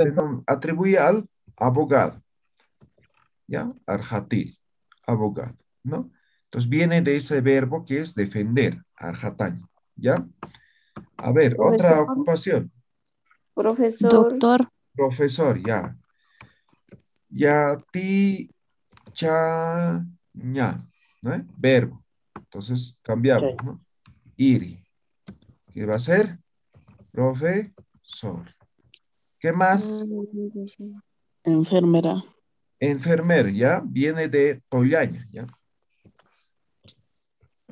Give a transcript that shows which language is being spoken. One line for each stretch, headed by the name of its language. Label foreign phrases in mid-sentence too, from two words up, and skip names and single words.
Spanish: atribuye al abogado. ¿Ya? Arjatir, abogado, ¿no? Entonces viene de ese verbo que es defender, arjataña. ¿Ya? A ver, otra Profesor. ocupación. Profesor. Doctor. Profesor, ya.
Aymara: Yati, cha, ña,
Spanish: ¿no? Verbo. Entonces cambiamos, ¿no? Iri. ¿Qué va a ser? Profesor. ¿Qué más? Enfermera. Enfermero, ¿ya? Viene de Tollaña, ¿ya?